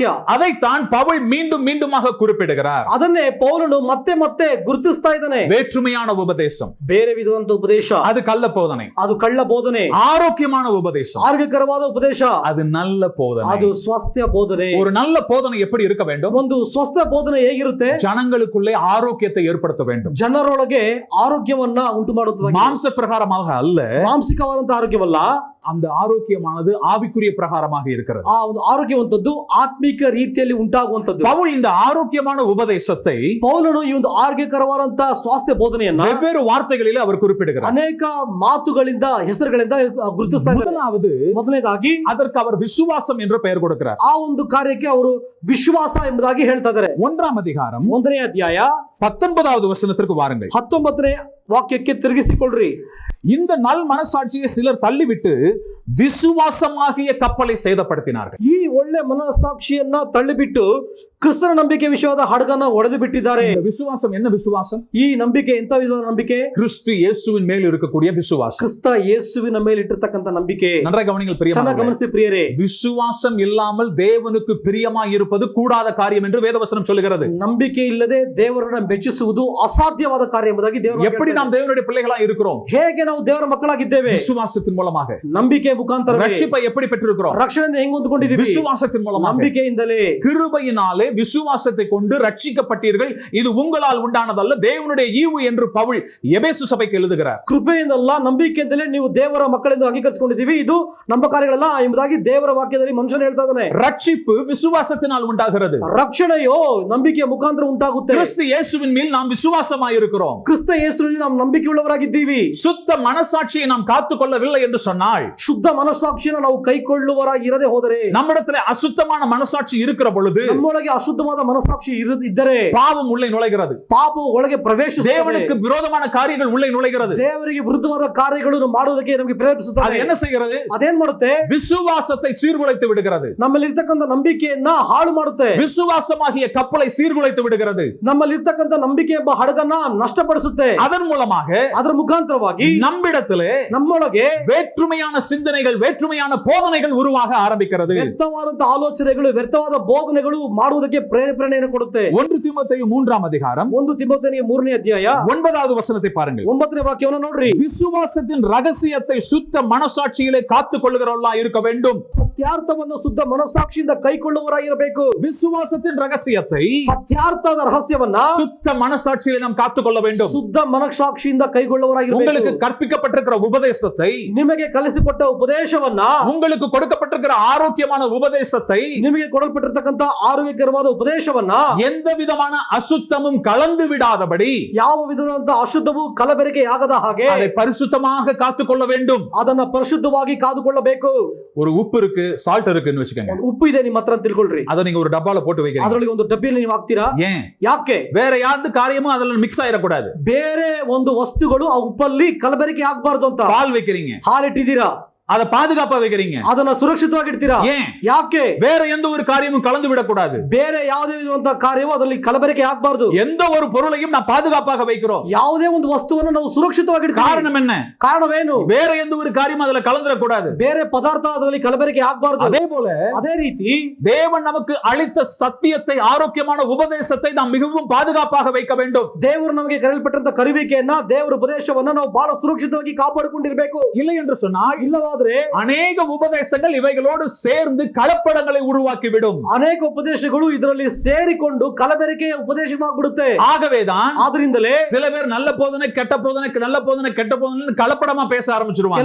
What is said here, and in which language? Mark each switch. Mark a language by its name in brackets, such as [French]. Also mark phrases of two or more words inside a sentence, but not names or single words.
[Tamil] அதைத்தான் பவுல் மீண்டும் மீண்டுமாக குறிப்பிடுகிறார். [Kannada] ಅದನ್ನೇ ಪೌಲನು ಮತ್ತೆ ಮತ್ತೆ ಗುರುತಿಸ್ತಾ ಇದ್ದಾನೆ. [Tamil] வேற்றுமையான உபதேசம், [Kannada] ಬೇರೆ ವಿಧವಾದ ಉಪದೇಶ [Tamil] அது கள்ள போதனை. [Kannada] ಅದು ಕಳ್ಳ ಬೋಧನೆ. [Tamil] ஆரோக்கியமான உபதேசம், [Kannada] ಆರೋಗ್ಯಕರವಾದ ಉಪದೇಶ [Tamil] அது நல்ல போதனை. [Kannada] ಅದು ಸ್ವಾಸ್ಥ್ಯ ಬೋಧನೆ. [Tamil] ஒரு நல்ல போதனை எப்படி இருக்க வேண்டும்? [Kannada] ಒಂದು ಸ್ವಸ್ಥ ಬೋಧನೆ ಹೇಗಿರುತ್ತೆ? [Tamil] ஜனங்களுக்குள்ளே ஆரோக்கியத்தை ஏற்படுத்த வேண்டும். [Kannada] ಜನರೊಳಗೆ ಆರೋಗ್ಯವನ್ನ ಉಂಟು ಮಾಡುತ್ತದೆ. [Tamil] மாம்ச பிரகாரமாக அல்ல, [Kannada] ಮಾಂಸಿಕವಾದಂತ ಆರೋಗ್ಯವಲ್ಲ, [Tamil] அந்த ஆரோக்கியமானது ஆவிக்குரிய பிரகாரமாக இருக்கிறது. [Kannada] ಆ ಒಂದು ಆರೋಗ್ಯವಂತದ್ದು ಆತ್ಮಿಕ ರೀತಿಯಲ್ಲಿ ಉಂಟಾಗುವಂತದ್ದು. [Tamil] பவுல் இந்த ஆரோக்கியமான உபதேசத்தை [Kannada] ಪೌಲನು ಈ ಒಂದು ಆರೋಗ್ಯಕರವಾದಂತಹ ಸ್ವಾಸ್ಥ್ಯ ಬೋಧನೆಯನ್ನ [Tamil] வெவ்வேறு வார்த்தைகளில் அவர் குறிப்பிடுகிறார். [Kannada] ಅನೇಕ ಮಾತುಗಳಿಂದ ಹೆಸರುಗಳಿಂದ ಗುರುತಿಸ್ತಾ ಇದ್ದಾರೆ. [Tamil] முதலாவது [Kannada] ಮೊದಲನೇದಾಗಿ [Tamil] அதற்கு அவர் விசுவாசம் என்று பெயர் கொடுக்கிறார். [Kannada] ಆ ಒಂದು ಕಾರ್ಯಕ್ಕೆ ಅವರು ವಿಶ್ವಾಸ ಎಂಬುದಾಗಿ ಹೇಳ್ತಾ ಇದ್ದಾರೆ. [Tamil] 1ஆம் அதிகாரம் [Kannada] 1ನೇ ಅಧ್ಯಾಯ [Tamil] 19வது வசனத்திற்கு வாருங்கள். [Kannada] 19ನೇ ವಾಕ್ಯಕ್ಕೆ ತಿರುಗಿಸಿಕೊಳ್ಳ್ರಿ. [Tamil] இந்த நல் மனசாட்சியை சிலர் தள்ளிவிட்டு விசுவாசமாகிய கப்பலை சேதப்படுத்தினார்கள். [Kannada] ಈ ಒಳ್ಳೆ ಮನಸ್ಸಾಕ್ಷಿಯನ್ನ ತಳ್ಳಿಬಿಟ್ಟು ಕ್ರಿಸ್ತನ ನಂಬಿಕೆ ವಿಷಯವಾದ ಹಡಗನ್ನ ಒಡೆದು ಬಿಟ್ಟಿದ್ದಾರೆ. [Tamil] இந்த விசுவாசம் என்ன விசுவாசம்? [Kannada] ಈ ನಂಬಿಕೆ ಎಂತ ವಿಧವಾದ ನಂಬಿಕೆ? [Tamil] கிறிஸ்து இயேசுவின் மேல் இருக்கக்கூடிய விசுவாசம். [Kannada] ಕ್ರಿಸ್ತ ಯೇಸುವಿನ ಮೇಲೆ ಇಟ್ಟಿರ್ತಕ್ಕಂಥ ನಂಬಿಕೆ. [Tamil] நன்றாக கவனிங்கள் [Kannada] ಚೆನ್ನಾಗಿ [Tamil] பிரியமானவர்களே. [Kannada] ಗಮನಿಸಿ ಪ್ರಿಯರೇ. [Tamil] விசுவாசம் இல்லாமல் தேவனுக்கு பிரியமாய் இருப்பது கூடாத காரியம் என்று வேதவசனம் சொல்லுகிறது. [Kannada] ನಂಬಿಕೆ ಇಲ್ಲದೆ ದೇವರನ್ನ ಮೆಚ್ಚಿಸುವುದು ಅಸಾಧ್ಯವಾದ ಕಾರ್ಯ ಎಂಬುದಾಗಿ ದೇವರು [Tamil] எப்படி நாம் தேவனுடைய பிள்ளைகளா இருக்கிறோம்? [Kannada] ಹೇಗೆ ನಾವು ದೇವರ ಮಕ್ಕಳಾಗಿದ್ದೇವೆ? [Tamil] விசுவாசத்தின் மூலமாக. [Kannada] ನಂಬಿಕೆ ಮುಖಾಂತರ [Tamil] ரட்சிப்பை எப்படி பெற்றிருக்கிறோம்? [Kannada] ರಕ್ಷಣೆಯನ್ನು ಹೆಂಗ್ ಹೊಂದಿಕೊಂಡಿದ್ದೀವಿ? [Tamil] விசுவாசத்தின் மூலமாக. [Kannada] ನಂಬಿಕೆಯಿಂದಲೇ. [Tamil] கிருபையினாலே விசுவாசத்தை கொண்டு ரட்சிக்கப்பட்டீர்கள், இது உங்களால் உண்டானதல்ல, தேவனுடைய ஈவு என்று பவுல் எபேசு சபைக்கு எழுதுகிறார். [Kannada] ಕೃಪೆಯಿಂದಲ್ಲ, ನಂಬಿಕೆಯಿಂದಲೇ ನೀವು ದೇವರ ಮಕ್ಕಳೆಂದು ಅಂಗೀಕರಿಸಿಕೊಂಡಿದ್ದೀವಿ, ಇದು ನಮ್ಮ ಕಾರ್ಯಗಳಲ್ಲ ಎಂಬುದಾಗಿ ದೇವರ ವಾಕ್ಯದಲ್ಲಿ ಮನುಷ್ಯನು ಹೇಳ್ತಾ ಇದ್ದಾನೆ. [Tamil] ரட்சிப்பு விசுவாசத்தினால் உண்டாகிறது. [Kannada] ರಕ್ಷಣೆಯೋ ನಂಬಿಕೆಯ ಮುಖಾಂತರ ಉಂಟಾಗುತ್ತೆ. [Tamil] கிறிஸ்து இயேசுவின் மேல் நாம் விசுவாசமாய் இருக்கிறோம். [Kannada] ಕ್ರಿಸ್ತ ಯೇಸುವಿನಲ್ಲಿ ನಾವು ನಂಬಿಕೆ ಉಳ್ಳವರಾಗಿದ್ದೀವಿ. [Tamil] சுத்த மனசாட்சியை நாம் காத்துக்கொள்ளவில்லை என்று சொன்னால், [Kannada] ಶುದ್ಧ ಮನಸ್ಸಾಕ್ಷಿಯನ್ನು ನಾವು ಕೈಕೊಳ್ಳುವರಾಗಿ ಇರದೆ ಹೋದರೆ, [Tamil] நம்மிடத்தில் அசுத்தமான மனசாட்சி இருக்கிற பொழுது [Kannada] ನಮ್ಮೊಳಗೆ ಅಶುದ್ಧವಾದ ಮನಸ್ಸಾಕ್ಷಿ ಇದ್ದರೆ [Tamil] பாவம் உள்ளே நுழைகிறது. [Kannada] ಪಾಪವು ಒಳಗೆ ಪ್ರವೇಶಿಸುತ್ತದೆ. [Tamil] தேவனுக்கு விரோதமான காரியங்கள் உள்ளே நுழைகிறது. [Kannada] ದೇವರಿಗೆ ವಿರುದ್ಧವಾದ ಕಾರ್ಯಗಳನ್ನು ಮಾಡುವುದಕ್ಕೆ ನಮಗೆ [Tamil] அது [Kannada] ಪ್ರೇರೇಪಿಸುತ್ತದೆ. [Tamil] என்ன செய்கிறது? [Kannada] ಅದೇನ್ ಮಾಡುತ್ತೆ? [Tamil] விசுவாசத்தை சீர்குலைத்து விடுகிறது. [Kannada] ನಮ್ಮಲ್ಲಿ ಇರ್ತಕ್ಕಂಥ ನಂಬಿಕೆಯನ್ನ ಹಾಳು ಮಾಡುತ್ತೆ. [Tamil] விசுவாசமாகிய கப்பலை சீர்குலைத்து விடுகிறது. [Kannada] ನಮ್ಮಲ್ಲಿ ಇರ್ತಕ್ಕಂಥ ನಂಬಿಕೆ ಎಂಬ ಹಡಗನ್ನ ನಷ್ಟಪಡಿಸುತ್ತೆ. [Tamil] அதன் மூலமாக [Kannada] ಅದರ ಮುಖಾಂತರವಾಗಿ [Tamil] நம்மிடத்திலே [Kannada] ನಮ್ಮೊಳಗೆ [Tamil] வேற்றுமையான சிந்தனைகள், வேற்றுமையான போதனைகள் உருவாக ஆரம்பிக்கிறது. [Kannada] ವ್ಯರ್ಥವಾದಂತ ಆಲೋಚನೆಗಳು, ವ್ಯರ್ಥವಾದ ಬೋಧನೆಗಳು ಮಾಡುವುದಕ್ಕೆ ಪ್ರೇರಣೆಯನ್ನು ಕೊಡುತ್ತೆ. [Tamil] 1 தீமோத்தேயு 3ஆம் அதிகாரம் [Kannada] 1 ತಿಮೋಥೆಯನಿಗೆ 3ನೇ ಅಧ್ಯಾಯ [Tamil] 9வது வசனத்தை பாருங்கள். [Kannada] 9ನೇ ವಾಕ್ಯವನ್ನು ನೋಡ್ರಿ. [Tamil] விசுவாசத்தின் ரகசியத்தை சுத்த மனசாட்சியிலே காத்துக் கொள்ளுகிறவர்களா இருக்க வேண்டும். [Kannada] ಸತ್ಯಾರ್ಥವನ್ನು ಶುದ್ಧ ಮನಸ್ಸಾಕ್ಷಿಯಿಂದ ಕೈಕೊಳ್ಳುವರಾಗಿರಬೇಕು. [Tamil] விசுவாசத்தின் ரகசியத்தை [Kannada] ಸತ್ಯಾರ್ಥದ ರಹಸ್ಯವನ್ನ [Tamil] சுத்த மனசாட்சியிலே நாம் காத்துக்கொள்ள வேண்டும். [Kannada] ಶುದ್ಧ ಮನಸ್ಸಾಕ್ಷಿಯಿಂದ ಕೈಗೊಳ್ಳುವರಾಗಿರಬೇಕು. [Tamil] உங்களுக்கு கற்பிக்கப்பட்டிருக்கிற உபதேசத்தை, [Kannada] ನಿಮಗೆ ಕಲಿಸಿಕೊಟ್ಟ ಉಪದೇಶವನ್ನ, [Tamil] உங்களுக்கு கொடுக்கப்பட்டிருக்கிற ஆரோக்கியமான உபதேசத்தை, [Kannada] ನಿಮಗೆ ಕೊಡಲ್ಪಟ್ಟಿರ್ತಕ್ಕಂಥ ಆರೋಗ್ಯಕರವಾದ ಉಪದೇಶವನ್ನ [Tamil] எந்த விதமான அசுத்தமும் கலந்து விடாதபடி [Kannada] ಯಾವ ವಿಧವಾದಂತ ಅಶುದ್ಧವು ಕಲಬೆರಕೆಯಾಗದ ಹಾಗೆ [Tamil] அதை பரிசுத்தமாக காத்துக்கொள்ள வேண்டும். [Kannada] ಅದನ್ನ ಪರಿಶುದ್ಧವಾಗಿ ಕಾದುಕೊಳ್ಳಬೇಕು. [Tamil] ஒரு உப்பு இருக்கு, சால்ட் இருக்குன்னு வச்சுக்கோங்க. [Kannada] ಒಂದು ಉಪ್ಪು ಇದೆ ನಿಮ್ಮ ಹತ್ರ ಅಂತ ತಿಳ್ಕೊಳ್ರಿ. [Tamil] அதை நீங்க ஒரு டப்பால போட்டு வைக்கிறீங்க. [Kannada] ಅದರೊಳಗೆ ಒಂದು ಡಬ್ಬಿಯಲ್ಲಿ ನೀವು ಹಾಕ್ತೀರಾ. [Tamil] ஏன்? [Kannada] ಯಾಕೆ? [Tamil] வேற யாவது காரியமும் அதுல மிக்ஸ் ஆயிடக்கூடாது. [Kannada] ಬೇರೆ ಒಂದು ವಸ್ತುಗಳು ಆ ಉಪ್ಪಲ್ಲಿ ಕಲಬೆರಕೆ ಆಗಬಾರದು ಅಂತ [Tamil] பால் வைக்கிறீங்க, [Kannada] ಹಾಲಿಟ್ಟಿದ್ದೀರಾ, [Tamil] அதை பாதுகாப்பா வைக்கிறீங்க. [Kannada] ಅದನ್ನ ಸುರಕ್ಷಿತವಾಗಿ ಇಡ್ತೀರಾ. [Tamil] ஏன்? [Kannada] ಯಾಕೆ? [Tamil] வேற எந்த ஒரு காரியமும் கலந்து விடக்கூடாது. [Kannada] ಬೇರೆ ಯಾವುದೇ ವಿಧವಂತ ಕಾರ್ಯವೂ ಅದರಲ್ಲಿ ಕಲಬೆರಕೆ ಆಗಬಾರದು. [Tamil] எந்த ஒரு பொருளையும் நான் பாதுகாப்பாக வைக்கிறோம். [Kannada] ಯಾವುದೇ ಒಂದು ವಸ್ತುವನ್ನು ನಾವು ಸುರಕ್ಷಿತವಾಗಿ ಇಡ್ತೀವಿ. [Tamil] காரணம் என்ன? [Kannada] ಕಾರಣವೇನು? [Tamil] வேற எந்த ஒரு காரியமும் அதுல கலந்துடக்கூடாது. [Kannada] ಬೇರೆ ಪದಾರ್ಥ ಅದರಲ್ಲಿ ಕಲಬೆರಕೆ ಆಗಬಾರದು. [Tamil] அதே போல [Kannada] ಅದೇ ರೀತಿ [Tamil] தேவன் நமக்கு அளித்த சத்தியத்தை, ஆரோக்கியமான உபதேசத்தை நாம் மிகவும் பாதுகாப்பாக வைக்க வேண்டும். [Kannada] ದೇವರು ನಮಗೆ ಕರೆಯಲ್ಪಟ್ಟಂತ ಕರುವಿಕೆಯನ್ನ, ದೇವರ ಉಪದೇಶವನ್ನ ನಾವು ಬಹಳ ಸುರಕ್ಷಿತವಾಗಿ ಕಾಪಾಡಿಕೊಂಡಿರಬೇಕು. [Tamil] இல்லை என்று சொன்னால், [Kannada] ಇಲ್ಲವಾದ್ರೆ [Tamil] அநேக உபதேசங்கள் இவைகளோடு சேர்ந்து கலப்படங்களை உருவாக்கிவிடும். [Kannada] ಅನೇಕ ಉಪದೇಶಗಳು ಇದರಲ್ಲಿ ಸೇರಿಕೊಂಡು ಕಲಬೆರಕೆಯ ಉಪದೇಶವಾಗ್ಬಿಡುತ್ತೆ. [Tamil] ஆகவேதான் [Kannada] ಆದ್ರಿಂದಲೇ [Tamil] சில பேர் நல்ல போதனை, கெட்ட போதனை, நல்ல போதனை, கெட்ட போதனை கலப்படமா பேச ஆரம்பிச்சிருவாங்க.